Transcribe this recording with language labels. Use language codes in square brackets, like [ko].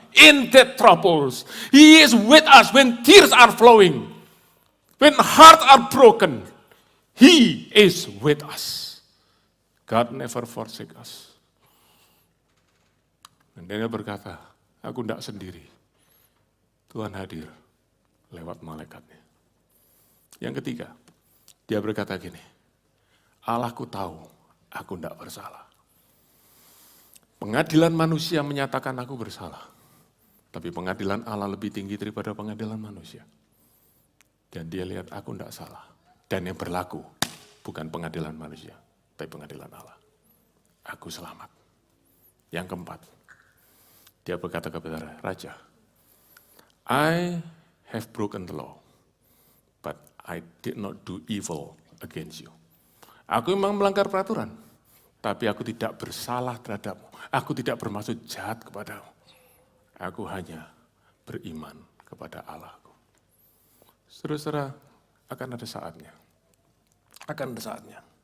[en] In that troubles, He is with us when tears are flowing. When hearts are broken, He is with us. God never forsake us. [id] Dan Daniel berkata, aku tidak sendiri. Tuhan hadir lewat malaikatnya. Yang ketiga, dia berkata gini, Allahku tahu aku tidak bersalah. Pengadilan manusia menyatakan aku bersalah. Tapi pengadilan Allah lebih tinggi daripada pengadilan manusia. Dan dia lihat aku tidak salah. Dan yang berlaku bukan pengadilan manusia, tapi pengadilan Allah. Aku selamat. Yang keempat, dia berkata kepada Raja, [en] I have broken the law, but I did not do evil against you. [id] Aku memang melanggar peraturan, tapi aku tidak bersalah terhadapmu. Aku tidak bermaksud jahat kepadamu. Aku hanya beriman kepada Allahku. Saudara-saudara, akan ada saatnya. Akan ada saatnya.